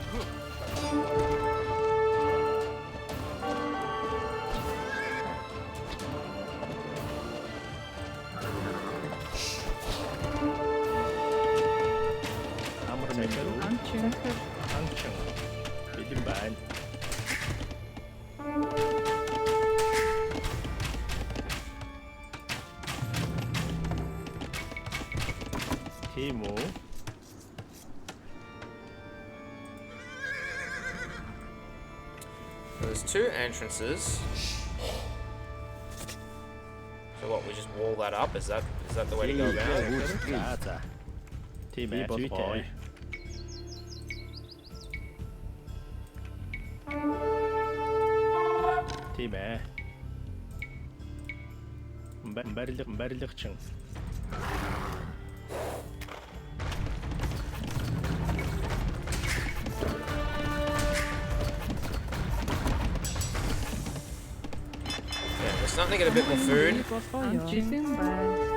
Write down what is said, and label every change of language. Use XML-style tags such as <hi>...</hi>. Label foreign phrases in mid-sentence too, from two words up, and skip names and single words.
<mn>Амар мэндүү. Анчин. Анчин. Бэлэн байна. Тийм үү?</mn> <en>There's two entrances. So what, we just wall that up? Is that the way to go about it?</en> <mn>За за. Тийм ээ. Болгоё. Тийм ээ. Барилгачин.</mn> <en>Yeah, we're starting to get a bit more food.</en> <mn>Бидэн байна.</mn>